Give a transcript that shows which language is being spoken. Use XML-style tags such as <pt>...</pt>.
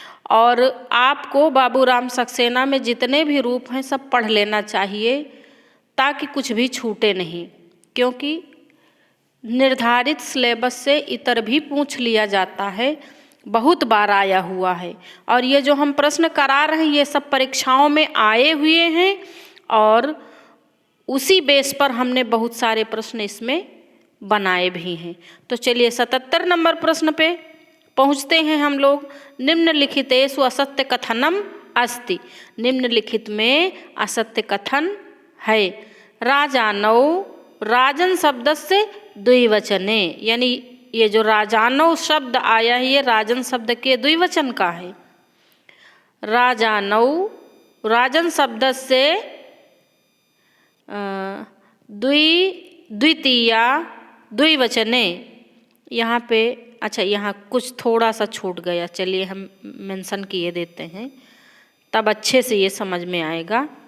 <hi>और आपको बाबूराम सक्सेना में जितने भी रूप हैं सब पढ़ लेना चाहिए, ताकि कुछ भी छूटे नहीं, क्योंकि निर्धारित सिलेबस से इतर भी पूछ लिया जाता है, बहुत बार आया हुआ है। और ये जो हम प्रश्न करा रहे हैं, ये सब परीक्षाओं में आए हुए हैं और उसी बेस पर हमने बहुत सारे प्रश्न इसमें बनाए भी हैं। तो चलिए 77 नंबर प्रश्न पे पहुँचते हैं हम लोग।</hi> <sa>निम्नलिखितेषु असत्य कथनम अस्ति।</sa> <hi>निम्नलिखित में असत्य कथन है। राजानौ राजन शब्द से द्विवचने, यानी ये जो राजानौ शब्द आया है ये राजन शब्द के द्विवचन का है। राजानौ राजन शब्द से द्वितीया द्विवचने, यहाँ पे अच्छा यहाँ कुछ थोड़ा सा छूट गया, चलिए हम मेंशन किए देते हैं, तब अच्छे से ये समझ में आएगा।</hi>